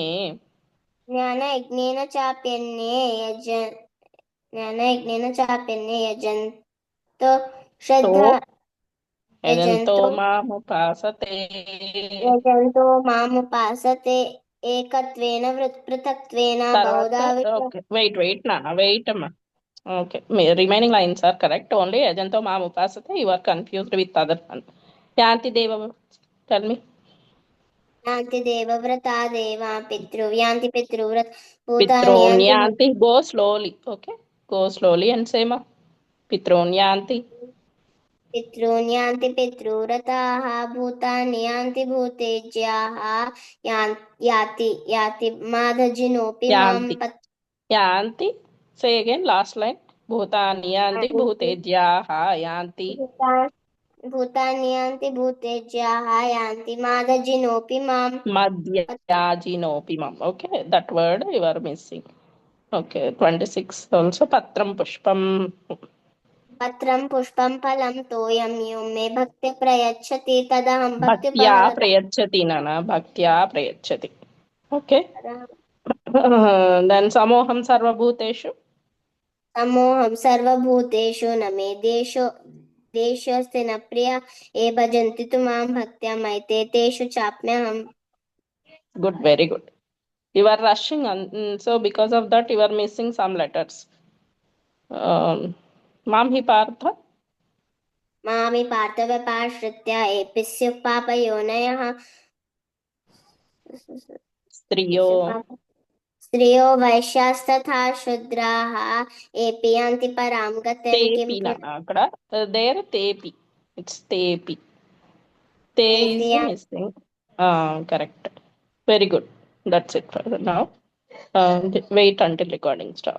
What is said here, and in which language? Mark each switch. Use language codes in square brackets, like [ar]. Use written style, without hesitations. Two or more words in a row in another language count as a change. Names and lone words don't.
[sa] ज्ञानयज्ञेन चाप्यन्ये यजन्तो तो श्रद्धा यजन्तो यजन्तो मामुपासते यजन्तो मामुपासते एकत्वेन पृथक्त्वेन [te] తర్వాత [sa] बहुधा विश्व [en] okay wait అమ్మా okay remaining lines are correct only [sa] యజంతో మాం ఉపాసతే [en] you are confused with other one [sa] యాంతి దేవ [en] tell me [sa] यान्ति देवव्रता देवा यान्ति पितृव्रत भूतानि పిత్రోన్ यान्ति [en] యాంతి go slowly okay go slowly and same [sa] పిత్రోన్ యాంతి पितॄन् यान्ति पितृव्रताः भूतानि यान्ति भूतेज्याः याति माधजिनोऽपि मां యాంతి యాంతి [en] say again last line [sa] భూతాని యాంతి భూతేజ్యాః యాంతి भूतानि यान्ति भूतेज्याः यान्ति माधजिनोऽपि मां మధ్యాజినోపి మమ్ [en] okay that word you are missing okay 26 also [sa] పత్రం పుష్పం पत्रं पुष्पं फलं तोयं यो मे भक्ति प्रयच्छति तदहं భక్త్యా भक्तिपरतः ప్రయచ్చతి నాన్న భక్త్యా ప్రయచ్చతి [en] okay then [sa] సమోహం సర్వభూతేషు समोऽहं सर्वभूतेषु न मे देशोऽस्ति न प्रिय ये भजन्ति तु मां भक्त्या मयिते तेषु चाप्यहम् [en] good very good you are rushing so because of that you are missing some letters [sa] మాం హి పార్థ मामि पार्थव्यपाश्रित्य एपि स्युः पापयोनयः స్త్రియో स्त्रियो वैश्यास्तथा शूद्राः एपि यान्ति परां गतिं किं తేపి [te] నాన్న అక్కడ [sa] దేర్ తేపి ఇట్స్ తేపి తే ఈస్ एपि [en] missing correct very good that's it for now wait until recording stop